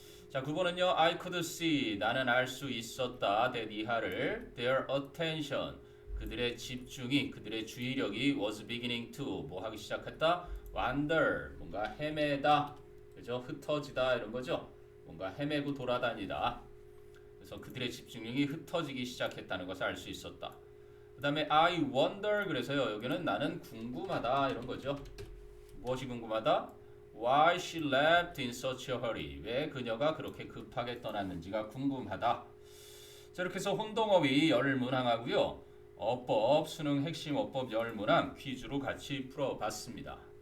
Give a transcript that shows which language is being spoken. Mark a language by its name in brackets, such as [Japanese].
[Korean] 자 9번은요 [English] I could see [Korean] 나는 알 수 있었다 that 이하를 [English] their attention [Korean] 그들의 집중이 그들의 주의력이 [English] was beginning to [Korean] 뭐 하기 시작했다 wander 뭔가 헤매다 그죠 흩어지다 이런 거죠 뭔가 헤매고 돌아다니다 그래서 그들의 집중력이 흩어지기 시작했다는 것을 알 수 있었다. 그 다음에 [English] I wonder [Korean] 그래서요 여기는 나는 궁금하다 이런 거죠. 무엇이 궁금하다? [English] Why she left in such a hurry. [Korean] 왜 그녀가 그렇게 급하게 떠났는지가 궁금하다. 자 이렇게 해서 혼동어휘 열문항하고요. 어법, 수능 핵심 어법 열문항 퀴즈로 같이 풀어봤습니다.